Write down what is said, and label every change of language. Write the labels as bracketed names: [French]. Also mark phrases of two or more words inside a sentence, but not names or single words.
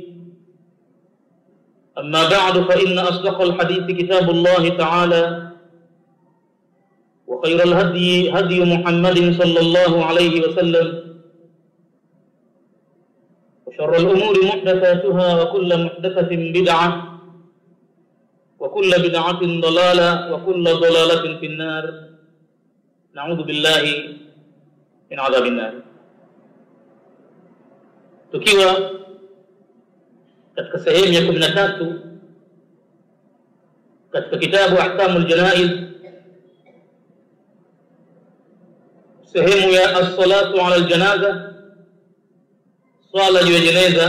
[Arabic] أما بعد فإن أصدق الحديث كتاب الله تعالى وخير الهدي هدي محمد صلى الله عليه وسلم وشر الأمور محدثاتها وكل محدثة بدعة وكل بدعة ضلالة وكل ضلالة في النار. نعوذ بالله من عذاب النار. [Swahili] Tukiwa katika sehemu ya 13 katika kitabu Ahkamul Janaiz, sehemu ya [Arabic] الصلاة على الجنازة, [Swahili] swala juu ya jeneza.